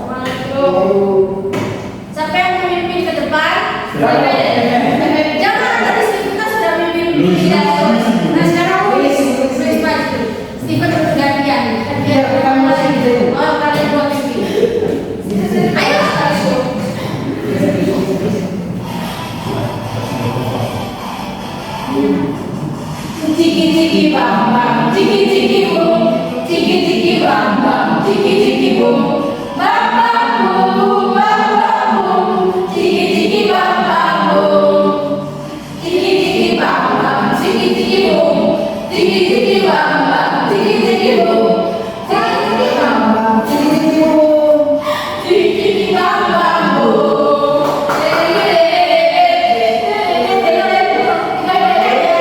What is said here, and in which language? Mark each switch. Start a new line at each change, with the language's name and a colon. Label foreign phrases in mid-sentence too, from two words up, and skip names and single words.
Indonesian: Semangat dong. Siapa yang memimpin ke depan? Jangan tadi kita sudah memimpin. Nah, sekarang Luis maju. Stephen bergantian. Biar kamu lagi. Oh, kalian buat sini. Ayo. Ciki ciki bam bam, ciki ciki boom, ciki ciki bam bam, ciki ciki boom, bam bam boom, bam bam boom, ciki ciki bam bam boom, ciki ciki bam bam, ciki ciki boom, ciki ciki bam bam, ciki ciki boom, ciki ciki bam bam, ciki ciki boom, ciki ciki bam bam boom.